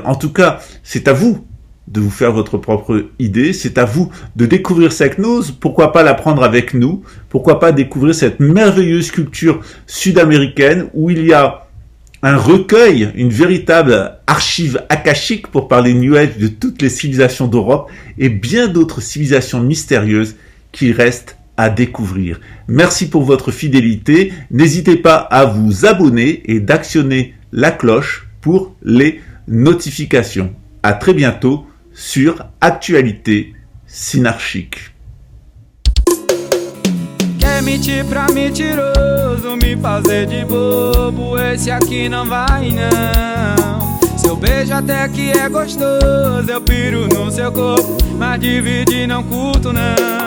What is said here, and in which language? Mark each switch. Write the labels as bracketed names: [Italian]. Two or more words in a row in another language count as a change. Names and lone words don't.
[French] En tout cas, c'est à vous de vous faire votre propre idée, c'est à vous de découvrir cette gnose, pourquoi pas la prendre avec nous, pourquoi pas découvrir cette merveilleuse culture sud-américaine où il y a un recueil, une véritable archive akashique pour parler [English] New Age [French] de toutes les civilisations d'Europe et bien d'autres civilisations mystérieuses qui restent à découvrir. Merci pour votre fidélité, n'hésitez pas à vous abonner et d'actionner la cloche pour les notifications. À très bientôt sur Actualité Sinarchique. [Portuguese] Quer mentir pra mentiroso, me fazer de bobo, esse aqui não vai não. Seu beijo até que é gostoso, eu piro no seu corpo, mas dividir não curto não.